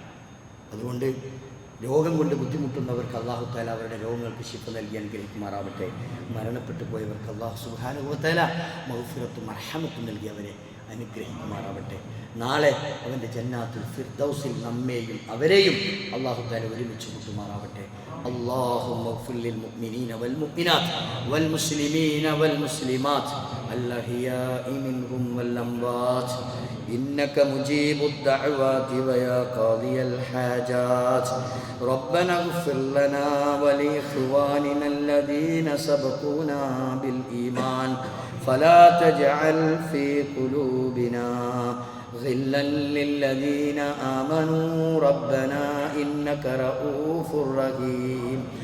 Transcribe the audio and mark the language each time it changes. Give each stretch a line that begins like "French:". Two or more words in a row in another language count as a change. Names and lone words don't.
Malayalam: അതുകൊണ്ട് രോഗം കൊണ്ട് ബുദ്ധിമുട്ടുന്നവർക്ക് അല്ലാഹു തആല അവരുടെ രോഗങ്ങൾക്ക് ശിഫ നൽകി അനുഗ്രഹിക്കുമാറാവട്ടെ. മരണപ്പെട്ടു പോയവർക്ക്
Arabic: الله سبحانه و تعالى
Malayalam: മഗ്ഫിറത്തും മർഹമത്തും നൽകി അവരെ അനുഗ്രഹിക്കുമാറാവട്ടെ. നാളെ അവൻ്റെ ജന്നാത്തുൽ ഫിർദൗസിൽ നമ്മെയും അവരെയും അല്ലാഹു തആല ഒരുമിച്ച് കൂട്ടുമാറാവട്ടെ.
Arabic: اللهم اغفر للمؤمنين والمؤمنات والمسلمين والمسلمات الأحياء منهم والأموات إنك مجيب الدعوات ويا قاضي الحاجات. ربنا اغفر لنا ولإخواننا الذين سبقونا بالإيمان فلا تجعل في قلوبنا غلا للذين آمنوا ربنا إنك رؤوف رحيم.